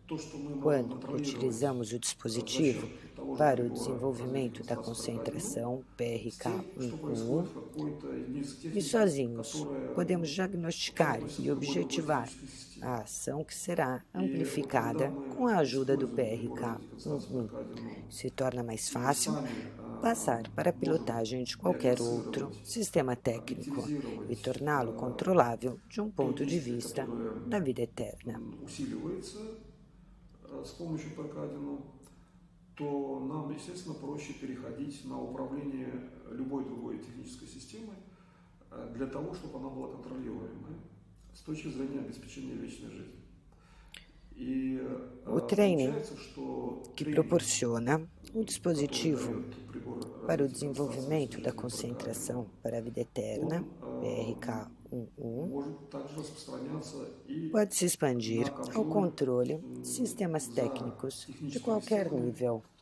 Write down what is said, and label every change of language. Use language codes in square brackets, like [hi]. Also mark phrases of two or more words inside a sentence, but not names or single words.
[pt] Quando utilizamos o dispositivo para o desenvolvimento da concentração PRK-11 e sozinhos podemos diagnosticar e objetivar a ação que será amplificada com a ajuda do PRK-11. Se torna mais fácil passar para a pilotagem de qualquer outro sistema técnico e torná-lo controlável de um ponto de vista da vida eterna. [ru] То нам, естественно, проще переходить на управление любой другой технической системой для того, чтобы она была контролируемой с точки зрения обеспечения вечной жизни. [pt] O training que proporciona o dispositivo para o desenvolvimento da concentração para a vida eterna, PRK-11, pode se expandir ao controle de sistemas técnicos de qualquer nível.